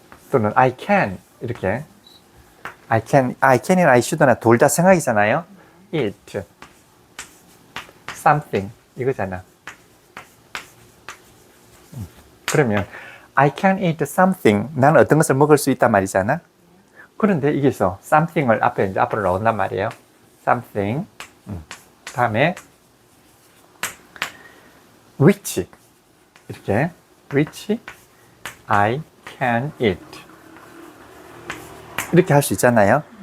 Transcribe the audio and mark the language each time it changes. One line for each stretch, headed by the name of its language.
Korean: 또는
English: I can
Korean: 이렇게 I can이나 I should나 둘 다 생각이잖아요.
English: eat something
Korean: 이거잖아. 그러면
English: I can eat something
Korean: 나는 어떤 것을 먹을 수 있단 말이잖아. 그런데 이게서 something을 앞에 이제 앞으로 나온단 말이에요. something 다음에 which 이렇게
English: which I can eat
Korean: 이렇게 할 수 있잖아요.